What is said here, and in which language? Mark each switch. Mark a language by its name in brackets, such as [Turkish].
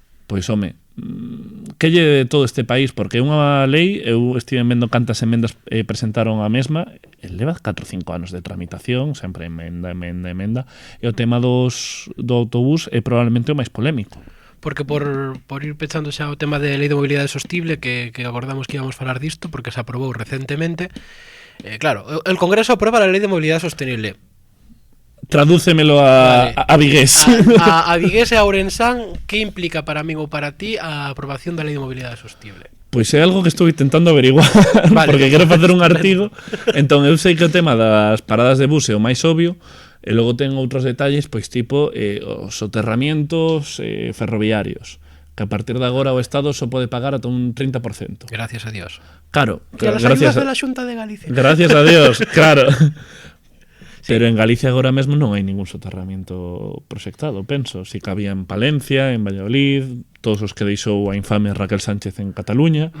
[Galician] Pois, home, que lle de todo este país? Porque é unha lei, eu estive vendo cantas emendas presentaron a mesma, leva 4 ou 5 anos de tramitación, sempre emenda, e o tema do autobús é probablemente o máis polémico. Porque por ir pechando xa o tema de Lei de Mobilidade Sostible, que acordamos que íbamos falar disto, porque se aprobou recentemente, claro, [Spanish] el Congreso aprueba la Lei de Mobilidade Sostenible. [Galician] Tradúcemelo a Vigués. A Vigués e a Ourensán, que implica para min ou para ti a aprobación da Lei de Mobilidade Sostible? Pois é algo que estou intentando averiguar, vale, porque quero facer un artigo. Entón eu sei que o tema das paradas de bus é o máis obvio, e logo ten outros detalles, pois tipo os soterramientos ferroviarios, que a partir de agora o Estado só pode pagar ata un 30%. [Spanish] Gracias a Dios. [Galician] Claro, e as [Spanish] ayudas de la [Galician] Xunta de Galicia. [Spanish] Gracias a Dios, claro. Sí. [Galician] Pero en Galicia agora mesmo non hai ningún soterramiento proxectado, penso. Si que había en Palencia, en Valladolid, todos os que deixou a infame Raquel Sánchez en Cataluña.